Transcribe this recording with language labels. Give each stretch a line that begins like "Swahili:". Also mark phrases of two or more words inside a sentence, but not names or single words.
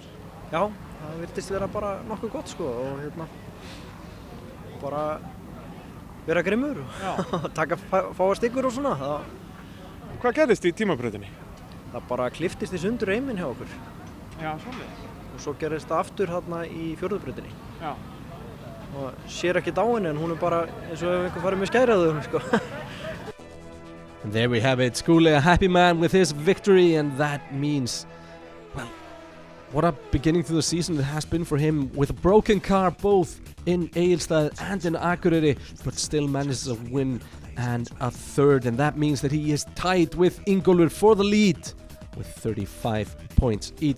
Icelandic: Já, það virtist vera bara nokkuð gott sko og bara vera grimmur og taka fáa styggur og svona. Hvað gerðist í tímabrautinni? Það bara kliftist í sundur reiminn hjá okkur. Já, svoleiðis. Og svo gerðist það aftur hérna í fjórðubrautinni. Já. og sér ekki á henni en hún bara eins og ef einhver farið með skæraðu sko.
English: And there we have it, Skúli, a happy man with his victory, and that means, well, what a beginning to the season it has been for him, with a broken car both in Egilsstaðir and in Akureyri, but still manages a win and a third, and that means that he is tied with Ingólfur for the lead with 35 points each.